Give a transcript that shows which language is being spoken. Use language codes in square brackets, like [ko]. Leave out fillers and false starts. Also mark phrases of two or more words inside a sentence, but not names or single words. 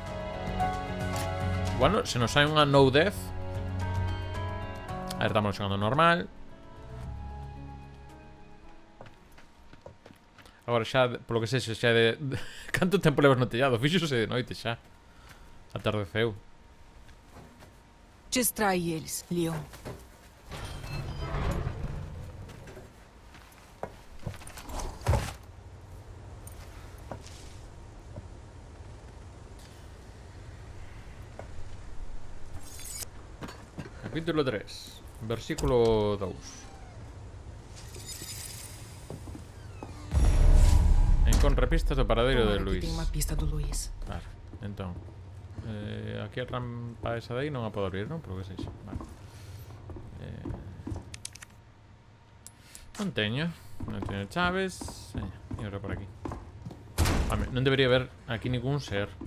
[gl] Bueno, se nos hai unha [en] no death. [gl] A ver, estamos xogando normal. Agora xa, polo que sexa, xa de... Canto tempo levas no tellado? Fíxose de noite xa. Atardeceu. Distrai eles, Leon. Capítulo 3, versículo 2. [pt] Encontra pistas do paradeiro de Tomara que Luis. tem uma pista do Luis. [gl] Claro, entón aquí a rampa esa de aí non a podo abrir, non? Por que sexa. Vale. Non teño chaves. E ora por aquí. Home, non debería haber aquí ningún ser.